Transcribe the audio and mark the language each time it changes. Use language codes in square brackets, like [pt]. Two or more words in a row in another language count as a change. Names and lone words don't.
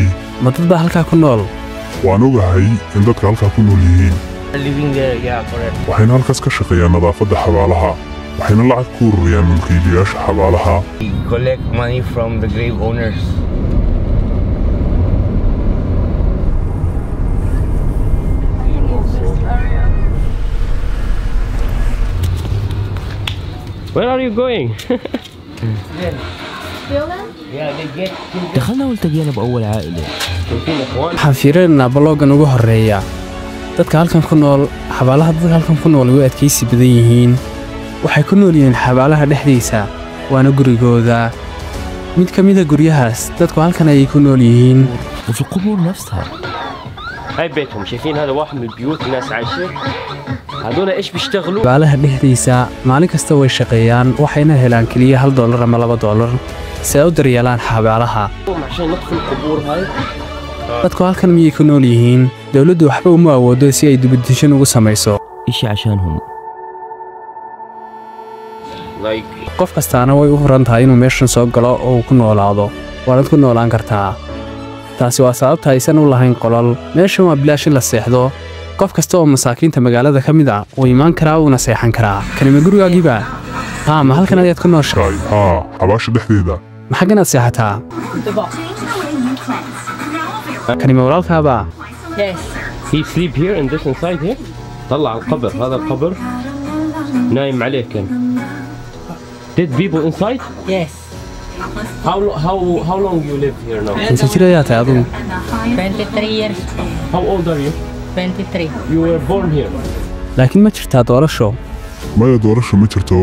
[so] Ma dad baa halkaa ku nool? waan ogahay in dadka halkaa ku nool yihiin. [en] Living there, yeah, correct. [so] waxayna halkaas ka shaqeeyaan nadaafadda xabaalaha, waxayna lacag ku ururiyaan mulkiilayaasha xabaalaha. [en] We collect money from the grave owners. Where are you going? Yeah, they get [ar] دخلنا والتقينا بأول عائلة. شايفين اخوان. [so] waxaan fiirinaynaa baloogan ugu horeeya. dadka halkan ku nool xabaalaha dadka halkan ku nool way adkaysi badan yihiin. waxay ku nool yihiin xabaalaha dhexdiisa waana gurigooda. mid ka mid ah guryahaas dadku halkan ayay ku nool yihiin. [ar] وفي القبور نفسها. هاي بيتهم، شايفين هذا واحد من البيوت الناس عايشين. هذول ايش بيشتغلوا؟ [so] xabaalaha dhexdiisa maalin kasta way shaqeeyaan waxayna helaan kaliya $1 ama $2 si ay u daryeelaan xabaalaha. [ar] عشان ندخل القبور هاي. [so] dadku halkan miyay ku nool yihiin? dawladdu waxba uma awoodo si ay dibadishan ugu samayso. [ar] إشي عشانهم. [en] Like [so] qof kastaana way u furan tahay inuu meeshan soo galo oo uu ku noolaado. waanaad ku noolaan kartaa. taasi waa sababta aysan u lahayn qolal. meeshan waa bilaash in la seexdo. qof kasta oo masaakiinta magaalada ka mid ah wuu imaan karaa uuna seexan karaa. kani ma gurigaagiiba? haa, ma halkan ayaad ku nooshahay? haa, xabaasha dhexdeeda. ma xagganaad seexataa? kani ma walaalkaaba? [en] Yes. he sleep here and this inside here. [ar] طلع القبر، هذا القبر نايم عليه كان. [en] Dead people inside? Yes. How long you live here now? [so] inta jir ayaa tahay adigu? [en] 23 years. How old are you? 23. You were born here. [so] laakiin ma jirtaa doorasho? maya doorasho ma jirto.